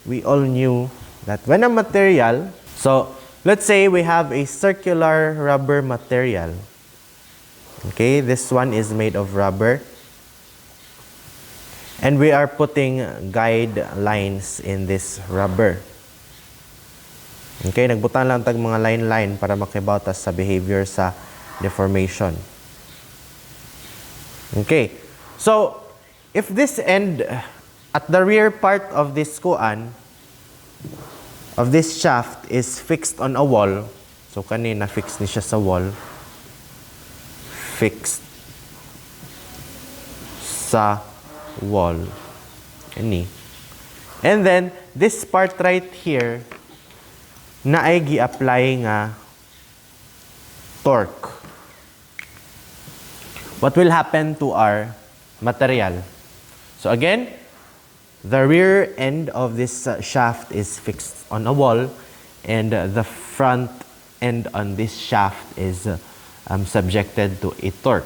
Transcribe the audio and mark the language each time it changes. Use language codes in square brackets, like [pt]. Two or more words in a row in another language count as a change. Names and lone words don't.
[en] We all knew that when a material, so let's say we have a circular rubber material. Okay, this one is made of rubber. And we are putting guidelines in this rubber. [ceb] Okay, nagbutan lang tag mga line-line para makibautas sa behavior sa deformation. [en] Okay, so if this end, at the rear part of this kuan, of this shaft is fixed on a wall, so [ceb] kanina fixed ni siya sa wall, [en] fixed sa wall. [ceb] Ani. [en] And then, this part right here, [ceb] na ay gi-apply nga torque. [en] What will happen to our material? So again, the rear end of this shaft is fixed on a wall, and the front end on this shaft is subjected to a torque.